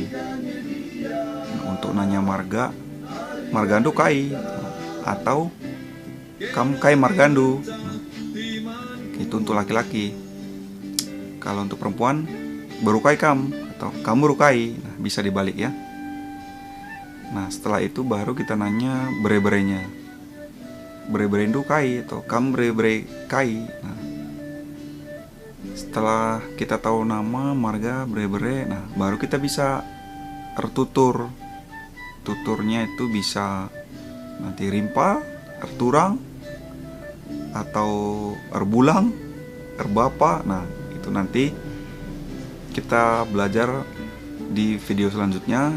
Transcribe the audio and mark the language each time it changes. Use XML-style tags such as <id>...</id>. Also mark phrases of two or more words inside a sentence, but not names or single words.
<id>Untuk nanya marga,</id> <btx>margandu kai</btx> <id>atau</id> <btx>kamu kai margandu.</btx> <id>Itu untuk laki-laki. Kalau untuk perempuan,</id> <btx>berukai kam</btx> <id>atau</id> <btx>kamu rukai.</btx> <id>Nah, bisa dibalik ya. Nah, setelah itu baru kita nanya bere-berenya.</id> <btx>Bere-berendu kai</btx> <id>atau</id> <btx>kamu bere-bere kai.</btx> <id>Nah, setelah kita tahu nama, marga, bere-bere, nah baru kita bisa ertutur. Tuturnya itu bisa nanti rimpa, erturang, atau erbulang, erbapa. Nah, itu nanti kita belajar di video selanjutnya.</id>